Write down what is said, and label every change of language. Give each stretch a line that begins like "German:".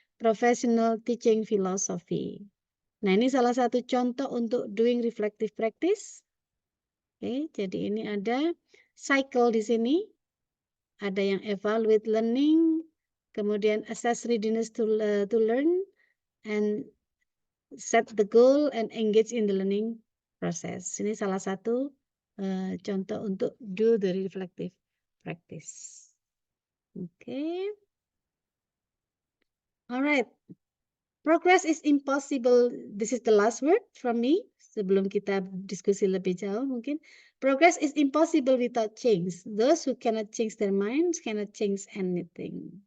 English: professional teaching philosophy.
Indonesian: Nah, ini salah satu contoh untuk
English: doing reflective practice.
Indonesian: Oke, jadi ini ada cycle di sini. Ada yang
English: evaluate learning, kemudian assess readiness to learn, and set the goal and engage in the learning process.
Indonesian: Ini salah satu contoh untuk
English: do the reflective practice.
Indonesian: Okay.
English: All right. Progress is impossible. This is the last word from me.
Indonesian: Sebelum kita diskusi lebih jauh mungkin.
English: Progress is impossible without change. Those who cannot change their minds cannot change anything.